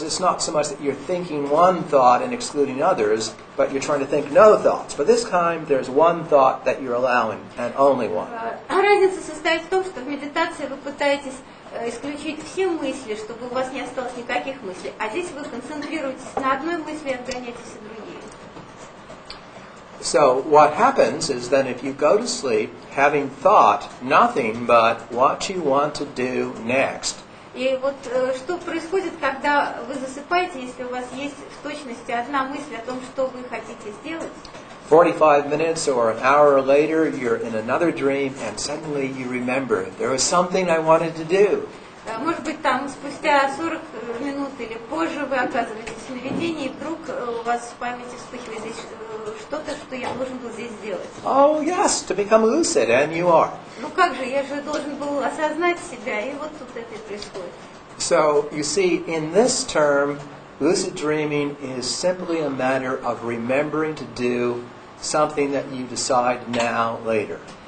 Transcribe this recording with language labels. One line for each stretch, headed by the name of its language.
English: It's not so much that you're thinking one thought and excluding others, but you're trying to think no thoughts. But this time, there's one thought that you're allowing, and only one.
Russian: Разница состоит в том, что в медитации вы пытаетесь исключить все мысли, чтобы у вас не осталось никаких мыслей. А здесь вы концентрируетесь на одной мысли и отгоняете все другие.
English: So what happens is then if you go to sleep having thought nothing but what you want to do next,
Russian: И вот что происходит, когда вы засыпаете, если у вас есть в точности одна мысль о том, что вы хотите сделать,
English: 45 minutes or an hour later you're in another dream and suddenly you remember there was something I wanted to do.
Russian: может быть, там спустя 40 минут или позже вы оказываетесь в сновидении, и вдруг у вас в памяти вспыхивает здесь что-то, что я должен был здесь сделать.
English: Oh yes, to become lucid, and you are.
Russian: Ну как же, я же должен был осознать себя, и вот тут это и происходит.
English: So you see, in this term, lucid dreaming is simply a matter of remembering to do something that you decide now, later.